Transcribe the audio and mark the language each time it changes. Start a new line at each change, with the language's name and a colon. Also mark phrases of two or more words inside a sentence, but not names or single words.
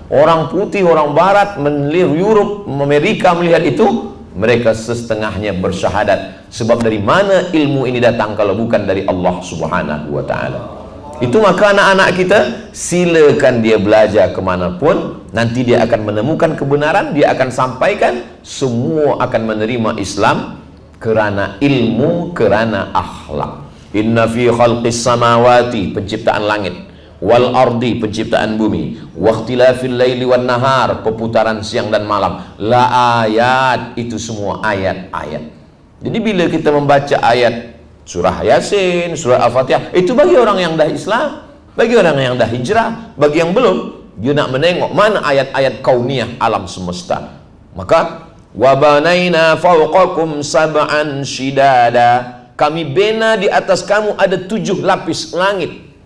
Malay: Orang putih, orang barat, Europe, Amerika melihat itu, mereka setengahnya bersyahadat. Sebab dari mana ilmu ini datang kalau bukan dari Allah
Arabic: سبحانه وتعالى?
Malay: Itu maka anak-anak kita, silakan dia belajar kemanapun, nanti dia akan menemukan kebenaran, dia akan sampaikan, semua akan menerima Islam kerana ilmu, kerana akhlak.
Arabic: إن في خلق السماوات,
Malay: penciptaan langit,
Arabic: والأرض,
Malay: penciptaan bumi,
Arabic: واختلاف الليل والنهار,
Malay: perputaran siang dan malam,
Arabic: لآيات,
Malay: itu semua ayat-ayat. Jadi bila kita membaca ayat surah Yasin, surah Al-Fatihah, itu bagi orang yang dah Islam, bagi orang yang dah hijrah. Bagi yang belum, dia nak menengok mana ayat-ayat kauniyah alam semesta. Maka
Arabic: وبنينا فوقكم سبعا شدادا,
Malay: kami bina di atas kamu ada 7 lapis langit.